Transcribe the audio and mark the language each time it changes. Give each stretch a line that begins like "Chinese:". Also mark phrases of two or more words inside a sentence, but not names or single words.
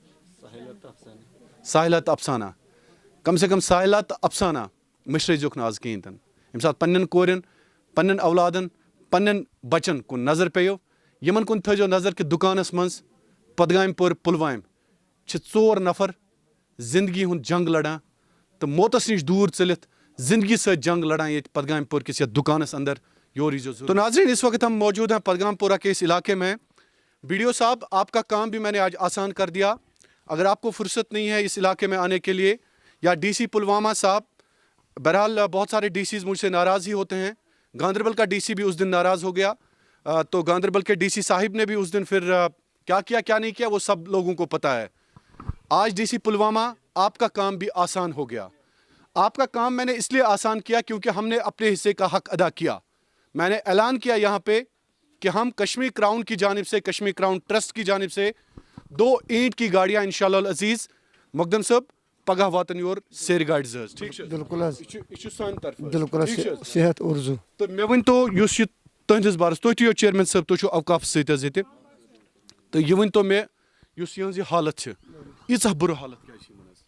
Kashmiri: ساحلہ تہٕ افسانہ کم سے کم ساحلہ تہٕ افسانہ مٔشرٲیزیوکھ نہٕ آز کِہینۍ تہِ نہٕ ییٚمہِ ساتہٕ پننٮ۪ن کورٮ۪ن پننٮ۪ن اولادن پننٮ۪ن بچن کُن نظر پیٚیو یِمن کُن تھٲیزیو نظر کہِ دُکانس منٛز پدگامہِ پورِ پُلوامہِ چھِ 4 نفر زندگی ہُنٛد جنگ لڑان تہٕ موتس نِش دوٗر ژٔلِتھ زندگی سۭتۍ جنگ لڑان ییٚتہِ پدگامہِ پور کِس یتھ دُکانس اندر یور ییٖزیو
Urdu: تو ناظرین اس وقت ہم موجود ہیں پدگام پورہ کے اس علاقے میں BDO صاحب آپ کا کام بھی میں نے آج آسان کر دیا اگر آپ کو فرصت نہیں ہے اس علاقے میں آنے کے لیے یا DC پلوامہ صاحب بہرحال بہت سارے DCs مجھ سے ناراض ہی ہوتے ہیں گاندربل کا DC بھی اس دن ناراض ہو گیا تو گاندربل کے DC صاحب نے بھی اس دن پھر کیا نہیں کیا وہ سب لوگوں کو پتہ ہے آج DC پلوامہ آپ کا کام بھی آسان ہو گیا آپ کا کام میں نے اس لیے آسان کیا کیونکہ ہم نے اپنے حصے کا حق ادا کیا میں نے اعلان کیا یہاں پہ کہ ہم کشمیر کراؤن کی جانب سے کشمیر کراؤن ٹرسٹ کی جانب سے 2 اینٹ کی گاڑیاں انشاءاللہ العزیز
Kashmiri: مقدم صاحب پگہ واتن یور سیرِ گاڑِ 2 حظ ٹھیک بالکل حظ یہ چھُ سانہِ طرفہٕ بالکل صحت اردو تہٕ مےٚ ؤنۍتو یُس یہِ تُہنٛدِس بارس تُہۍ تہِ یِیِو چیئرمین صٲب تُہۍ چھِو اوقاف سۭتۍ حظ ییٚتہِ تہٕ یہِ ؤنۍتو مےٚ یُس یِہٕنٛز یہِ حالت چھِ ییٖژاہ بُرٕ حالت کیٛازِ چھِ یِمن حظ